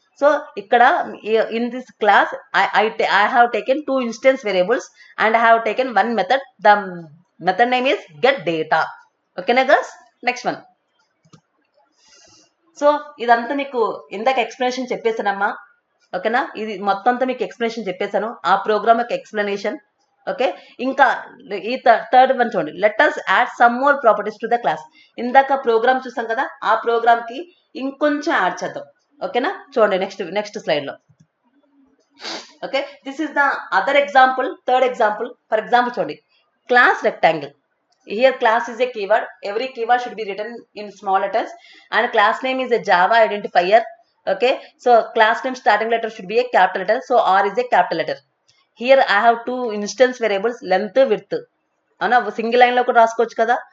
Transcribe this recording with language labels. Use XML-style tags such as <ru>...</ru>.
<te>So ఇక్కడ</te> <en>In this class I have taken 2 instance variables and I have taken 1 method. The method name is get data. Okay na guys, next one.</en> <te>So ఇదంతా మీకు ఇందాక explanation చెప్పేసానమ్మా. ఓకేనా, ఇది మొత్తం అంతా మీకు ఎక్స్ప్లెనేషన్ చెప్పేశాను, ఆ ప్రోగ్రామ్ యొక్క ఎక్స్ప్లెనేషన్. ఓకే, ఇంకా ఈ థర్డ్ వన్ చూడండి,</te> <en>Let us add some more properties to the class.</en> <te>ఇందాక ప్రోగ్రామ్ చూసాం కదా, ఆ ప్రోగ్రామ్ కి ఇంకొంచెం యాడ్ చేద్దాం. ఓకేనా, చూడండి నెక్స్ట్ స్లైడ్ లో.</te> <en>Okay, this is the other example, third example.</en> <te>For example చూడండి, class rectangle.</te> <en>Here class is a keyword. Every keyword should be written in small letters and class name is a Java identifier. Okay, so class name starting letter should be a capital letter, so R is a capital letter. Here I have 2 instance variables length width</en> <te>ana single line lo kuda raskochu kada.</te>